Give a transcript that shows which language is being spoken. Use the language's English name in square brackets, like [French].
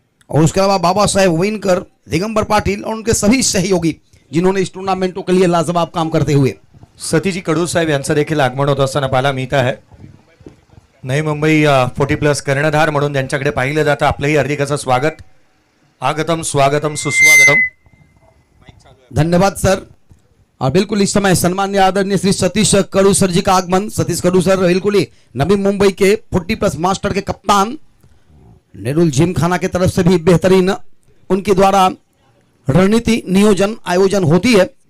[Hindi] और उसके अलावा बाबा साहेब विनकर, दिगंबर पाटिल और उनके सभी सहयोगी जिन्होंने इस टूर्नामेंटों के लिए लाजवाब काम करते हुए. [Marathi] सतीजी कडू साहेब यांचं देखील आगमन होत असताना पाहायला मिळत आहे. नवी मुंबई 40+ कर्णधार म्हणून त्यांच्याकडे पाहिलं जातं. आपलंही हार्दिक असं स्वागत. आगतम स्वागतम सुस्वागतम. धन्यवाद सर. [Hindi] और बिल्कुल इस समय सम्मान्य आदरणीय श्री सतीश कडू सर जी का आगमन. सतीश कडू सर बिल्कुल ही नवी मुंबई के 40+ मास्टर के कप्तान. नेरुल जिमखाना की तरफ से भी बेहतरीन उनके द्वारा रणनीति नियोजन आयोजन होती है.